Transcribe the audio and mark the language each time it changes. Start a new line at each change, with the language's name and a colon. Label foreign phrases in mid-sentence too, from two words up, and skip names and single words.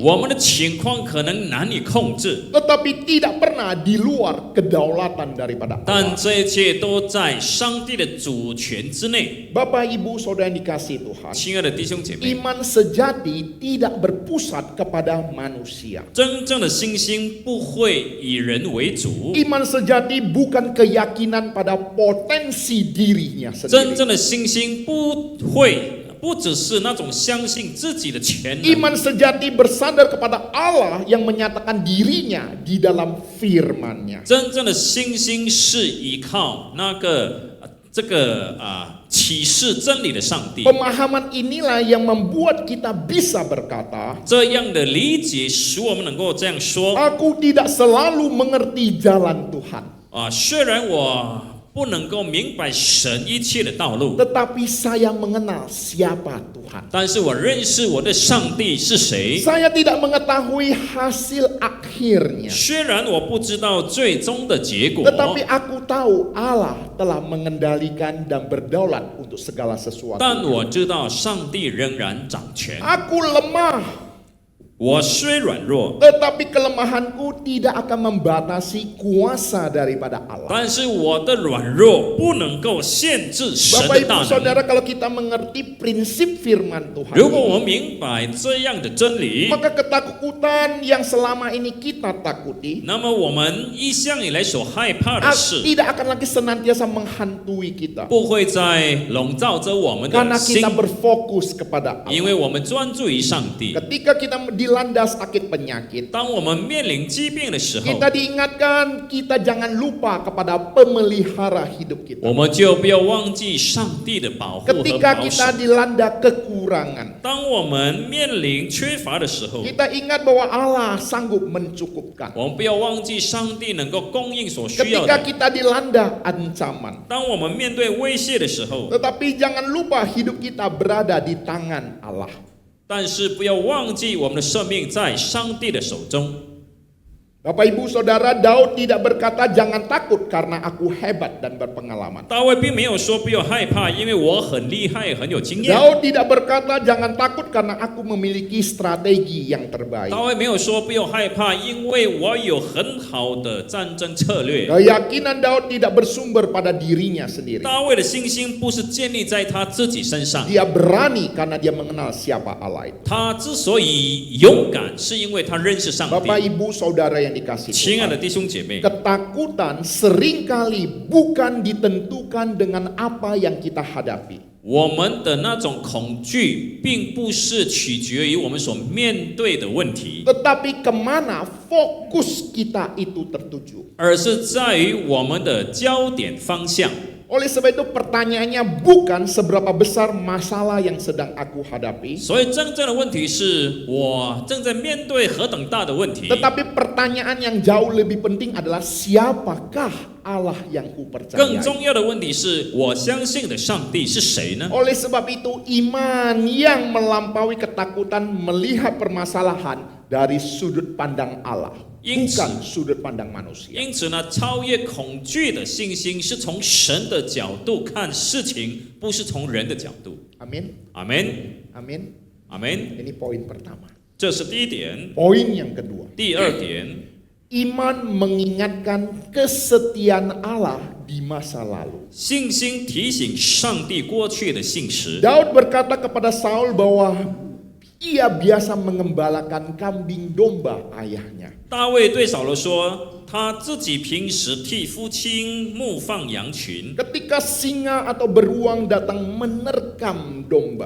Chinese: 我们的情况可能难以控制，
Indonesian: tetapi tidak pernah di luar kedaulatan daripada
Chinese: 但
Indonesian: Allah.
Chinese: 这一切都在上帝的主权之内。
Indonesian: Bapak Ibu Saudara yang dikasihi Tuhan,
Chinese: 亲爱的弟兄姐妹，
Indonesian: iman sejati tidak berpusat kepada manusia.
Chinese: 真正的信心不会以人为主，
Indonesian: Iman sejati bukan keyakinan pada potensi dirinya
Chinese: 真
Indonesian: sendiri.
Chinese: 正的信心不只是那种相信自己的潜能。
Indonesian: Iman sejati bersandar kepada Allah yang menyatakan dirinya di dalam firman-Nya.
Chinese: 真正的信心是依靠那个启示真理的上帝。
Indonesian: Pemahaman inilah yang membuat kita bisa berkata,
Chinese: 这样的理解使我们能够这样说
Indonesian: Aku tidak selalu mengerti jalan Tuhan.
Chinese: 虽然我不能够明白神一切的道路，
Indonesian: tetapi saya mengenal siapa Tuhan.
Chinese: 但是我认识我的上帝是谁。
Indonesian: Saya tidak mengetahui hasil akhirnya,
Chinese: 虽然我不知道最终的结果，
Indonesian: tetapi aku tahu Allah telah mengendalikan dan berdaulat untuk segala sesuatu.
Chinese: 但我知道上帝仍然掌权。
Indonesian: Aku lemah,
Chinese: 我虽软弱，
Indonesian: tetapi kelemahanku tidak akan membatasi kuasa daripada Allah.
Chinese: 但是我的软弱不能够限制神
Indonesian: Bapak
Chinese: 的
Indonesian: Ibu
Chinese: 大能。
Indonesian: Saudara, kalau kita mengerti prinsip firman Tuhan
Chinese: 如果我
Indonesian: ini,
Chinese: 明白这样的真理，
Indonesian: maka ketakutan yang selama ini kita takuti
Chinese: 那么我们一向以来所害怕的事，
Indonesian: tidak akan lagi senantiasa menghantui kita,
Chinese: 不会再笼罩着我们的
Indonesian: karena
Chinese: 心
Indonesian: kita，berfokus kepada
Chinese: 因
Indonesian: Allah.
Chinese: 为我们专注于上帝。
Indonesian: Ketika kita dilanda sakit penyakit,
Chinese: 当我们面临疾病的时候，
Indonesian: kita diingatkan kita jangan lupa kepada pemelihara hidup kita.
Chinese: 我们就不要忘记上帝的保护和
Indonesian: Ketika
Chinese: 保守
Indonesian: kita。dilanda kekurangan,
Chinese: 当我们面临缺乏的时候，
Indonesian: kita ingat bahwa Allah sanggup mencukupkan.
Chinese: 我们不要忘记上帝能够供应所需要
Indonesian: Ketika
Chinese: 的。
Indonesian: kita dilanda ancaman,
Chinese: 当我们面对威胁的时候，
Indonesian: tetapi jangan lupa hidup kita berada di tangan Allah.
Chinese: 但是不要忘记我们的生命在上帝的手中。
Indonesian: Bapak Ibu Saudara, Daud tidak berkata jangan takut karena aku hebat dan berpengalaman.
Chinese: 大卫并没有说不要害怕，因为我很厉害，很有经验。
Indonesian: Daud tidak berkata jangan takut karena aku memiliki strategi yang terbaik.
Chinese: 大卫没有说不要害怕，因为我有很好的战争策略。
Indonesian: Keyakinan Daud tidak bersumber pada dirinya sendiri.
Chinese: 大卫的信心不是建立在他自己身上，
Indonesian: Dia berani karena dia mengenal siapa Allah itu.
Chinese: 他之所以勇敢，是因为他认识上
Indonesian: Bapak
Chinese: 帝。
Indonesian: Ibu Saudara yang dikasihi
Chinese: 亲爱的
Indonesian: Tuhan,
Chinese: 弟兄姐妹，
Indonesian: ketakutan seringkali bukan ditentukan dengan apa yang kita hadapi.
Chinese: 我们的那种恐惧，并不是取决于我们所面对的问题，
Indonesian: Tetapi kemana fokus kita itu tertuju.
Chinese: 而是在于我们的焦点方向。
Indonesian: Oleh sebab itu pertanyaannya bukan seberapa besar masalah yang sedang aku hadapi,
Chinese: 所以真正的问题是我正在面对何等大的问题，
Indonesian: tetapi pertanyaan yang jauh lebih penting adalah siapakah Allah yang
Chinese: 更
Indonesian: kupercayai.
Chinese: 重要的问题是我相信的上帝是谁呢？
Indonesian: Oleh sebab itu iman yang melampaui ketakutan melihat permasalahan dari sudut pandang Allah, bukan sudut pandang manusia.
Chinese: 因此呢，超越恐惧的信心是从神的角度看事情，不是从人的角度。
Indonesian: Amin,
Chinese: 阿门，
Indonesian: amin.
Chinese: 阿门。
Indonesian: Ini poin pertama.
Chinese: 这是第一点。
Indonesian: Poin yang kedua,
Chinese: 第二点，
Indonesian: iman mengingatkan kesetiaan Allah di masa lalu.
Chinese: 信心提醒上帝过去的信实。
Indonesian: Daud berkata kepada Saul bahwa ia biasa mengembalakan kambing domba ayahnya.
Chinese: 大卫对扫罗说，他自己平时替父亲牧放羊群，
Indonesian: Ketika singa atau beruang datang menerkam domba,